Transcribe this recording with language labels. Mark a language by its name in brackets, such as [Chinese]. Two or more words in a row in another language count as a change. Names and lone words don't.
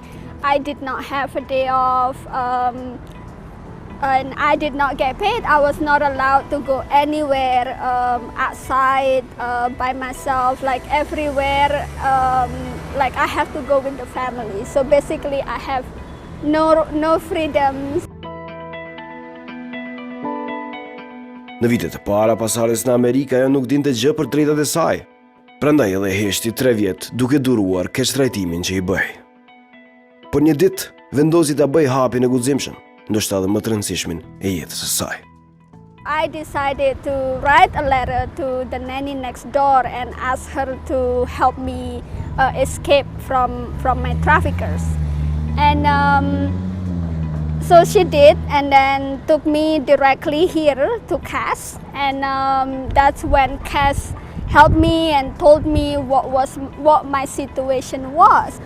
[English] I did not have a day off, and I did not get paid. I was not allowed to go anywhere outside by myself, like everywhere. Like I have to go with the family. So basically I have no freedoms. [Albanian] Në vitet e para pasardhjes në Amerikë, ajo nuk dinte gjë për drejtat e saj. Prandaj edhe heshti 3 vjet duke duruar keq trajtimin që i bëj. Por një ditë vendosi ta bëj hapin e guximshëm, ndoshta edhe më të rëndësishmin e jetës së saj. [English] I decided to write a letter to the nanny next door and ask her to help me escape from my traffickers. And so she did, and then took me directly here to Cass, and that's when Cass helped me and told me what my situation was.